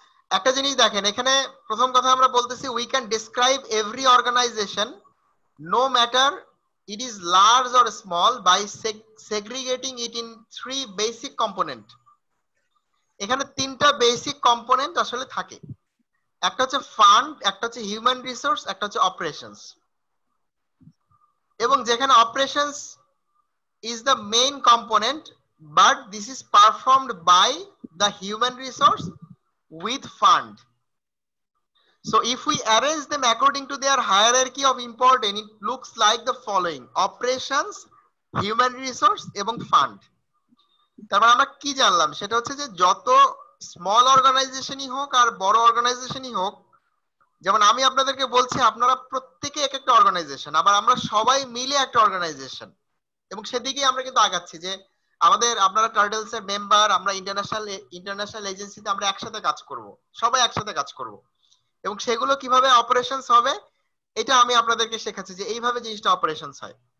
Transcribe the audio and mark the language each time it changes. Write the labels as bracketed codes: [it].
[bn] একটা জিনিস দেখেন, এখানে প্রথম কথা আমরা বলতেছি [en] We can describe every organization no matter it is large or small by segregating it in three basic component। [bn] এখানে তিনটা বেসিক কম্পোনেন্ট আসলে থাকে, একটা হচ্ছে ফান্ড, একটা হচ্ছে হিউম্যান রিসোর্স, একটা হচ্ছে অপারেশনস। এবং যেখানে [en] Operations is the main component but this is performed by the human resource with fund. So if we arrange them according to their hierarchy of importance, it looks like the following: operations, human resource এবং fund. [bn] তারপর আমরা কি জানলাম সেটা হচ্ছে যে যত small অর্গানাইজেশনই হোক আর বড় অর্গানাইজেশনই হোক, যেমন আমি আপনাদেরকে বলছি আপনারা প্রত্যেকে এক একটা অর্গানাইজেশন, আবার আমরা সবাই মিলে একটা অর্গানাইজেশন, এবং সেদিকে আমরা কিন্তু আগাচ্ছি যে আপনারা টার্টলস এর মেম্বার, আমরা ইন্টারন্যাশনাল এজেন্সিতে আমরা একসাথে কাজ করব, সবাই একসাথে কাজ করব, এবং সেগুলো কিভাবে অপারেশনস হবে এটা আমি আপনাদেরকে শেখাচ্ছি যে এইভাবে জিনিসটা অপারেশনস হয়।